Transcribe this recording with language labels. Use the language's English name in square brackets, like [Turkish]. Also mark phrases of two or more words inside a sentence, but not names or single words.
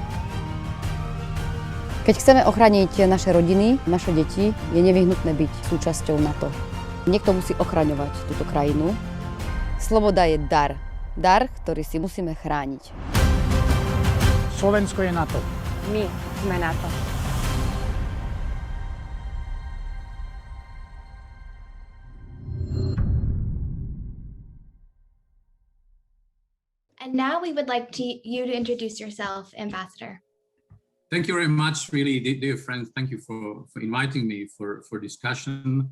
[Slovak] Keď chceme ochrániť naše rodiny, naše deti, je nevyhnutné byť súčasťou NATO. Niekto musí ochraňovať túto krajinu. Sloboda je dar. Dar, ktorý si musíme chrániť. Slovensko je NATO. My sme NATO. [English] And now we would like you to introduce yourself, Ambassador. Thank you very much, really, dear friends. Thank you for inviting me for discussion.